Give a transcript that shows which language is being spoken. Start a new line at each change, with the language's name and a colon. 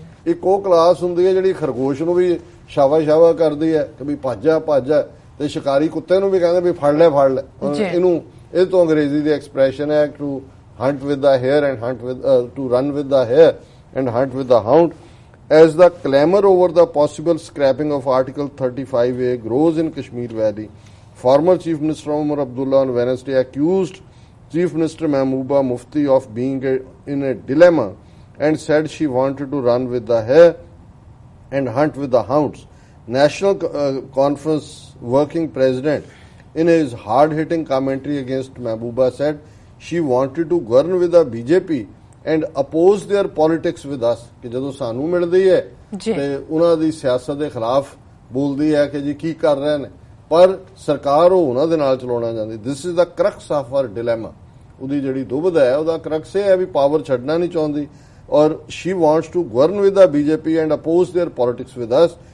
Punjabi: ਇੱਕ ਉਹ ਕਲਾਸ ਹੁੰਦੀ ਹੈ ਜਿਹੜੀ ਖਰਗੋਸ਼ ਨੂੰ ਵੀ ਸ਼ਾਵਾ ਕਰਦੀ ਹੈ ਕਿ ਵੀ ਭੱਜ ਜਾ, ਤੇ ਸ਼ਿਕਾਰੀ ਕੁੱਤੇ ਨੂੰ ਵੀ ਕਹਿੰਦੇ ਵੀ ਫੜ ਲੈ। ਇਹਨੂੰ ਇਹ ਤੋਂ ਅੰਗਰੇਜ਼ੀ ਦੀ ਐਕਸਪ੍ਰੈਸ਼ਨ ਹੈ
English: To hunt with the hare and hunt with to run with the hare and hunt with the hound. As the clamor over the possible scrapping of Article 35A grows in Kashmir Valley, former Chief Minister Umar Abdullah on Wednesday accused Chief Minister Mehbooba Mufti of being in a dilemma and said she wanted to run with the hare and hunt with the hounds. National Conference Working President, in his hard-hitting commentary against Mehbooba, said she wanted to govern with the BJP and oppose their politics with us।
Punjabi: ਕਿ ਜਦੋਂ ਸਾਨੂੰ ਮਿਲਦੀ ਹੈ ਤੇ ਉਹਨਾਂ ਦੀ ਸਿਆਸਤ ਦੇ ਖਿਲਾਫ ਬੋਲਦੀ ਹੈ ਕਿ ਜੀ ਕੀ ਕਰ ਰਹੇ ਨੇ, ਪਰ ਸਰਕਾਰ ਉਹ ਉਹਨਾਂ ਦੇ ਨਾਲ ਚਲਾਉਣਾ ਚਾਹੁੰਦੀ।
English: This is the crux of her dilemma.
Punjabi: ਉਹਦੀ ਜਿਹੜੀ ਦੁਬਿਧਾ ਹੈ ਉਹਦਾ ਕਰਕਸ ਇਹ ਹੈ ਵੀ ਪਾਵਰ ਛੱਡਣਾ ਨਹੀਂ ਚਾਹੁੰਦੀ ਔਰ
English: She wants to govern with the BJP and oppose their politics with us.